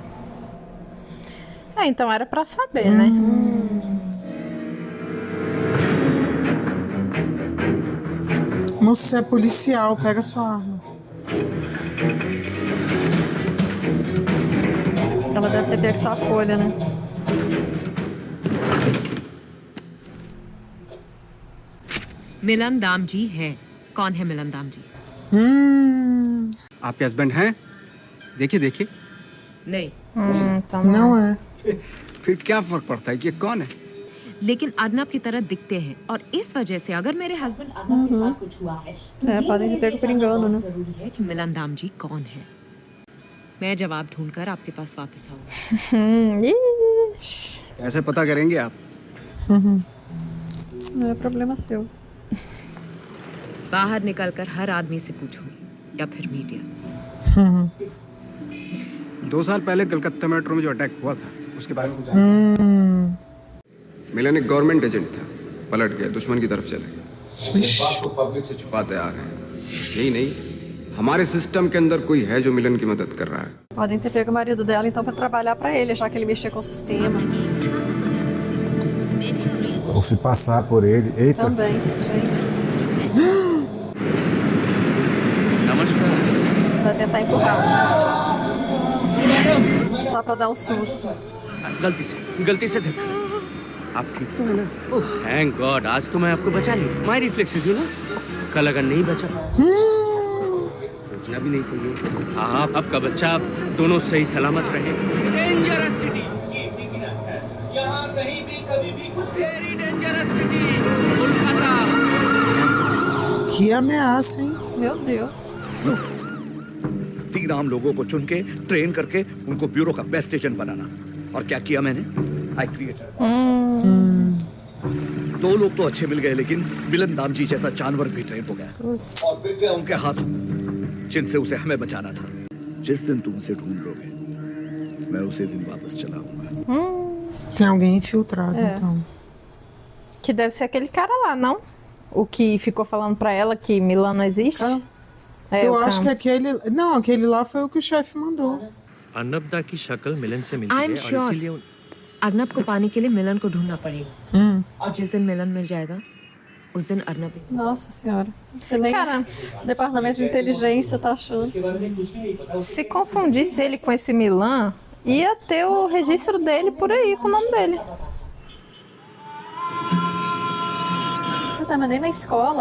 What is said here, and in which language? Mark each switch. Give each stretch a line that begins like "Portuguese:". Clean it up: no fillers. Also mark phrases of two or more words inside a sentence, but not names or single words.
Portuguese: Ah, então era pra saber, né? Moço, você é policial, pega sua arma. Ela deve ter pego só a folha, né?
Hindi: मिलन दाम जी है। कौन है मिलन दाम जी? आपके हस्बैंड हैं? देखिए देखिए। नहीं।
Portuguese: Não é.
Hindi: फिर क्या फर्क पड़ता है कि ये कौन है? लेकिन अर्नब की तरह दिखते हैं और इस वजह से अगर मेरे हस्बैंड अर्नब के साथ कुछ हुआ है
Portuguese: É, podem ter pego por engano, né?
Hindi: जरूरी है कि मिलन दाम जी कौन है। मैं जवाब ढूंढकर आपके पास वापस आऊंगा। कैसे पता करेंगे आप?
Portuguese: Não é problema seu.
Hindi: बाहर निकलकर हर आदमी से पूछूंगी या फिर मीडिया। 2 साल पहले कलकत्ता मेट्रो में जो अटैक हुआ था उसके बारे में कुछ मिलन एक
English: government agent
Hindi: था, पलट गया, दुश्मन की तरफ चले गए। इस बात को पब्लिक से छुपाते आ रहे हैं। यही नहीं, हमारे सिस्टम के अंदर कोई है जो मिलन की मदद कर रहा है।
Portuguese: Podem ter pego o marido dela então para trabalhar para ele, já que ele mexia com o sistema. Ou se passar por ele. Eita. Também, gente. Vai tentar empurrar. Só para dar um susto.
Hindi: गलती से धक्का। आप ठीक तो है ना?
English: Oh thank God,
Hindi: आज तो मैं आपको बचा ली।
English: my reflexes you know,
Hindi: कल अगर नहीं बचा सोचना भी नहीं चाहिए। हाँ, आपका बच्चा दोनों सही सलामत रहे।
English: dangerous city,
Hindi: यहाँ कहीं भी कभी भी कुछ
English: very dangerous city,
Hindi: कोलकाता।
Portuguese: Que ameaça, hein? Meu Deus.
Hindi: 3 आम लोगों को चुन के ट्रेन करके उनको ब्यूरो का
English: best agent
Hindi: बनाना। और क्या किया मैंने?
English: I created.
Hindi: 2 लोग तो अच्छे मिल गए, लेकिन विलन दामजी जैसा जानवर भी ट्रेन हो गया और बिक गया उनके हाथों, जिनसे उसे हमें बचाना था। जिस दिन तुम उसे ढूंढ लोगे, मैं उसी दिन वापस चला आऊंगा।
Portuguese: Tem alguém infiltrado, então. Que deve ser aquele cara lá, não? O que ficou falando pra ela que Milan não existe? Eu acho que aquele... Não, aquele lá foi o que o chefe mandou.
Hindi: अर्नब की शक्ल मिलन से मिलती
English: I am
Hindi: है और
English: श्योर
Hindi: इसीलिए अर्नब को पाने के लिए मिलन को ढूंढना पड़ेगा। और जिस दिन मिलन मिल जाएगा उस दिन अर्नब ही।
Portuguese: Nossa senhora. Você nem departamento de inteligência tá achando. Se confundisse ele com esse Milan, ia ter o registro dele por aí com o nome dele. Pois é, mas nem na escola.